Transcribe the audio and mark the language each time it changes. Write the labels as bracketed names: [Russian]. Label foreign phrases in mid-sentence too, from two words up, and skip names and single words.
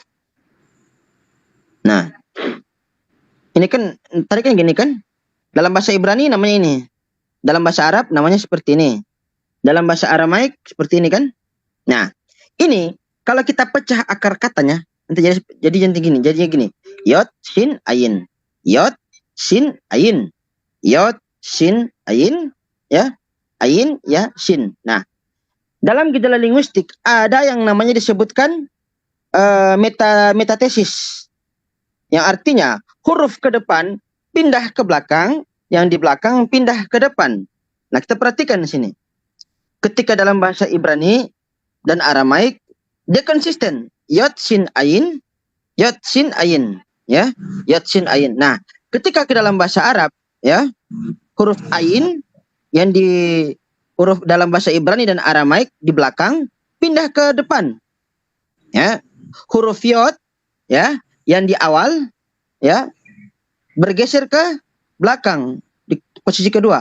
[Indonesian] Nah, ini kan tadi kan gini kan? Dalam bahasa Ibrani namanya ini. Dalam bahasa Arab namanya seperti ini. Dalam bahasa Aramaik seperti ini kan? Nah, Ini kalau kita pecah akar katanya, nanti jadi gini. Jadinya gini. Yod, shin, ayin. Yod, shin, ayin. Yod, shin, ayin. Ya. Ayin, ya, shin. Nah, dalam gejala linguistik ada yang namanya disebutkan metatesis. Yang artinya huruf ke depan pindah ke belakang, yang di belakang pindah ke depan. Nah, kita perhatikan di sini. Ketika dalam bahasa Ibrani dan Aramaik, dia konsisten. Yod, shin, ayin. Yod, shin, ayin. Ya, yod, shin, ayin. Nah, ketika ke dalam bahasa Arab, ya, huruf ayin yang di huruf dalam bahasa Ibrani dan Aramaik di belakang pindah ke depan. Ya, huruf yod, ya, yang di awal, ya, bergeser ke belakang di posisi kedua.